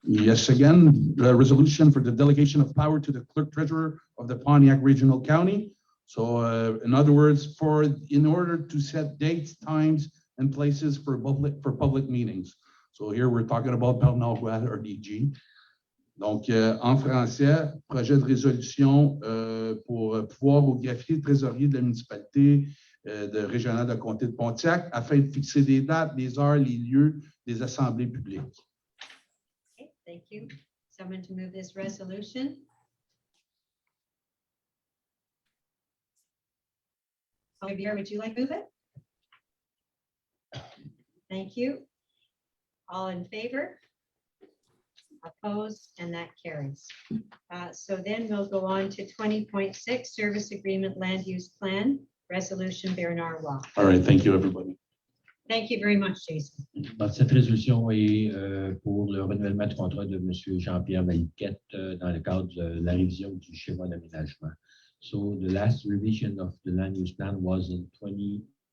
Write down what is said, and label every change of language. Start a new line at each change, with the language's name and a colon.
English: Yes, again, the resolution for the delegation of power to the clerk treasurer of the Pontiac Regional County. So, in other words, in order to set dates, times, and places for public meetings. So here we're talking about Bernard Roy or DG.
French: Donc, en français, projet de résolution pour pouvoir au greffier le trésorier de la municipalité régionale de comté de Pontiac afin de fixer des dates, des heures, les lieux des assemblées publiques.
English: Okay, thank you. Someone to move this resolution? Olivier, would you like to move it? Thank you. All in favor? Opposed, and that carries. So then we'll go on to 20.6, Service Agreement Land Use Plan, Resolution Bernard Roy. All right, thank you, everybody. Thank you very much, Jason.
French: Donc, cette résolution est pour le renouvellement de contrat de M. Jean-Pierre Valiquette dans le cadre de la révision du schéma d'aménagement.
English: So the last revision of the land use plan was in 2001.